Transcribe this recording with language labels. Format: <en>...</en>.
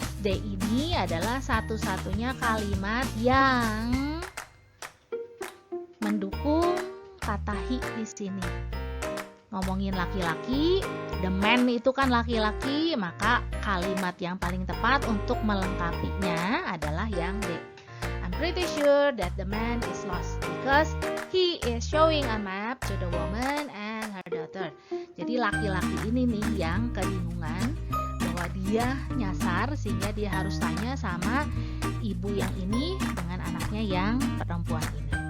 <id>They ini adalah satu-satunya kalimat yang mendukung kata he di sini. Ngomongin laki-laki, the man itu kan laki-laki, maka kalimat yang paling tepat untuk melengkapinya adalah yang they.</id> <en>I'm pretty sure that the man is lost because he is showing a map to the woman and her daughter.</en> <id>Jadi laki-laki ini nih yang kebingungan bahwa dia nyasar sehingga dia harus tanya sama ibu yang ini dengan anaknya yang perempuan ini.</id>